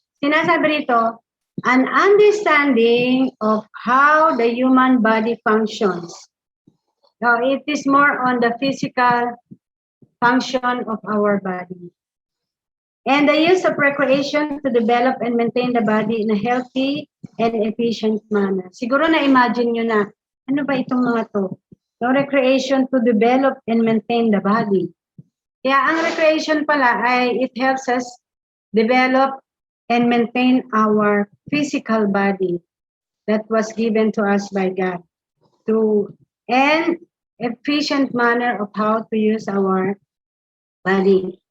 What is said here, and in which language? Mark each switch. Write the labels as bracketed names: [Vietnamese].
[Filipino] Sinasabi rito, [English] an understanding of how the human body functions. So it is more on the physical function of our body. And the use of recreation to develop and maintain the body in a healthy and efficient manner. [Filipino] Siguro na-imagine nyo na, ano ba itong mga to? [English] So recreation to develop and maintain the body. [Filipino] Kaya ang recreation pala ay [English] it helps us develop and maintain our physical body that was given to us by God to an efficient manner of how to use our body.